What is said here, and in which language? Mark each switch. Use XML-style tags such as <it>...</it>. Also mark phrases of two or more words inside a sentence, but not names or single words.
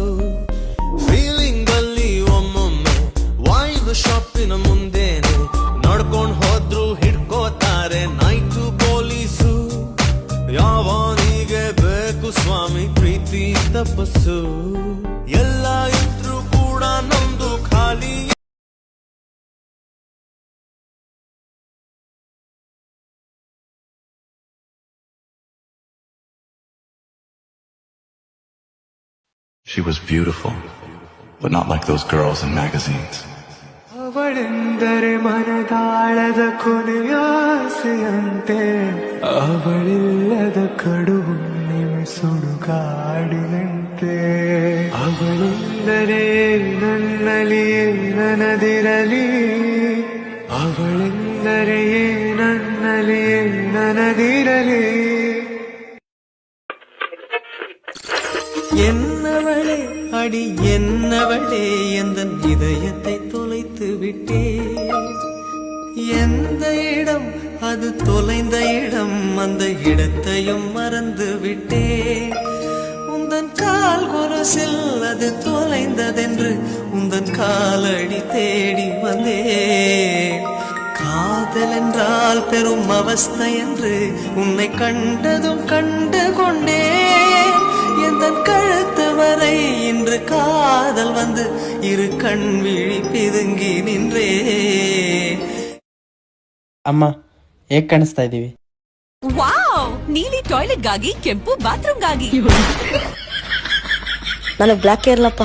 <kn>ಫೀಲಿಂಗ್ ಅಲ್ಲಿ ಒಮ್ಮೊಮ್ಮೆ ವೈನ್ ಶಾಪಿನ ಮುಂದೇನೆ ನಡ್ಕೊಂಡ್ ಹೋದ್ರು ಹಿಡ್ಕೋತಾರೆ</kn> <en>night police.</en> <kn>ಯಾವನಿಗೆ ಬೇಕು ಸ್ವಾಮಿ ಪ್ರೀತಿ ತಪಸ್ಸು, ಎಲ್ಲ ಇದ್ರು ಕೂಡ ನಮ್ದು ಖಾಲಿ.</kn> <en>She was beautiful, but not like those girls in magazines.</en> <kn>ಅವಳೆಂದರೆ ಮನದಾಳದ ಕೊನೆಯಾಸೆಯಂತೆ, ಅವಳಿಲ್ಲದ ಕಡು ಹುಣ್ಣಿಮೆ ಸುಡುಗಾಡಿನಂತೆ. ಅವಳೆಂದರೆ ನನ್ನಲ್ಲಿ ನನದಿರಲಿ, ಅವಳೆಂದರೆ ನನ್ನಲ್ಲಿ ನನದಿರಲಿ.</kn> <ta>என்னவளே அடி என்னவளே எந்தன் இதயத்தை தொலைத்து விட்டே. எந்த இடம் அது தொலைந்த இடம், அந்த இடத்தையும் மறந்து விட்டே. உந்தன் கால் கொலுசில் அது தொலைந்ததென்று உந்தன் காலடி தேடி வந்தே. காதல் என்றால் பெரும் அவஸ்தை என்று உன்னை கண்டதும் கண்டு கொண்டே. எந்தன் கழுத்து வரை இன்று காதல் வந்து இரு கண் விழி பிதுங்கி நின்றே.</ta> <kn>ಅಮ್ಮ ಹೇಗ್ ಕಾಣಿಸ್ತಾ ಇದೀವಿ? ವಾವ್, ನೀಲಿ ಟಾಯ್ಲೆಟ್ ಗಾಗಿ, ಕೆಂಪು ಬಾತ್ರೂಮ್ ಗಾಗಿ. ನನಗ್ ಬ್ಲಾಕ್ ಇರ್ಲಪ್ಪ.</kn>